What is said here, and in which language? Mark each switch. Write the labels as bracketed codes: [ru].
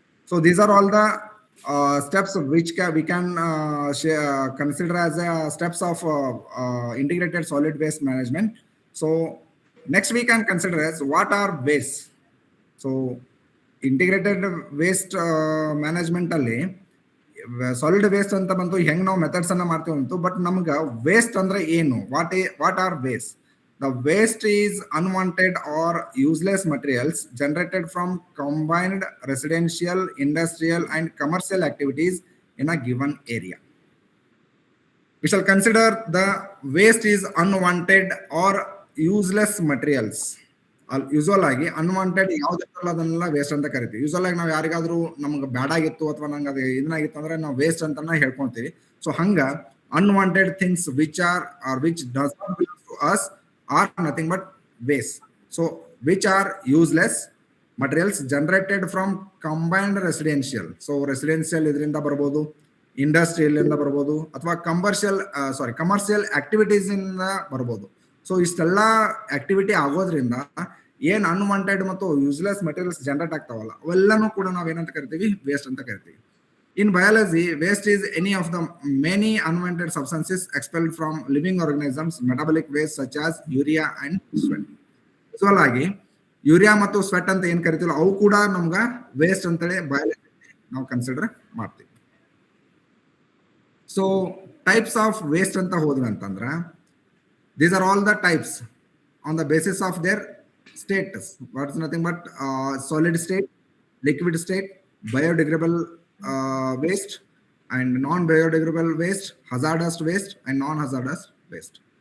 [en] So these are all the steps which we can consider as steps of integrated solid waste management. So next we can consider as what are waste. So integrated waste management [kn] ಅಲ್ಲಿ solid waste ಅಂತ ಬಂತು, ಹೆಂಗ್ ನಾವು methods ಅನ್ನ ಮಾಡ್ತೀವಿ ಅಂತು. But ನಮ್ಗೆ waste ಅಂದ್ರೆ ಏನು, [en] What are waste? The waste is unwanted or useless materials generated from combined residential, industrial, and commercial activities in a given area. We shall consider the waste is unwanted or useless materials. [kn] Usual ಆಗಿ unwanted ಯಾವ್ದಿರ್ತಲ್ಲ ಅದನ್ನೆಲ್ಲ waste ಅಂತ ಕರಿತೀವಿ. Usual ಆಗಿ ನಾವು ಯಾರಿಗಾದ್ರೂ ನಮ್ಗೆ ಬ್ಯಾಡ್ ಆಗಿತ್ತು ಅಥವಾ ನಂಗೆ ಅದು ಇದನ್ನಾಗಿತ್ತು ಅಂದ್ರೆ ನಾವು ವೇಸ್ಟ್ ಅಂತ ಹೇಳ್ಕೊಂತೀವಿ. [en] So ಹಂಗ unwanted things which does not belong to us are nothing but waste. So which are useless materials generated from combined residential. [kn] So residential ಇದರಿಂದ ಬರ್ಬೋದು, ಇಂಡಸ್ಟ್ರಿಯಲ್ ಇಂದ ಬರ್ಬೋದು, ಅಥವಾ ಕಮರ್ಷಿಯಲ್ ಆಕ್ಟಿವಿಟೀಸ್ ಇಂದ ಬರ್ಬೋದು. ಸೊ ಇಷ್ಟೆಲ್ಲ ಆಕ್ಟಿವಿಟಿ ಆಗೋದ್ರಿಂದ ಏನ್ ಅನ್ವಾಂಟೆಡ್ ಮತ್ತು ಯೂಸ್ಲೆಸ್ ಮೆಟೀರಿಯಲ್ಸ್ ಜನರೇಟ್ ಆಗ್ತಾವಲ್ಲ ಅವೆಲ್ಲನೂ ಕೂಡ ನಾವೇನಂತ ಕರಿತೀವಿ, ವೇಸ್ಟ್ ಅಂತ ಕರಿತೀವಿ. [en] In biology, waste is any of the many unwanted substances expelled from living organisms, metabolic waste such as urea and sweat. [kn] Usual ಆಗಿ ಯೂರಿಯಾ ಮತ್ತು ಸ್ವೆಟ್ ಅಂತ ಏನ್ ಕರಿತೀವಲ್ಲ ಅವು ಕೂಡ ನಮ್ಗ ವೇಸ್ಟ್ ಅಂತೇಳಿ ಬಯಾಲಜಿ ನಾವು ಕನ್ಸಿಡರ್ ಮಾಡ್ತೀವಿ. [en] so types of waste [kn] ಅಂತ ಹೋದ್ವಿ ಅಂತಂದ್ರ [en] these are all the types on the basis of their status. What's nothing but solid state, liquid state, biodegradable waste, and non-biodegradable waste, hazardous waste, and non-hazardous waste.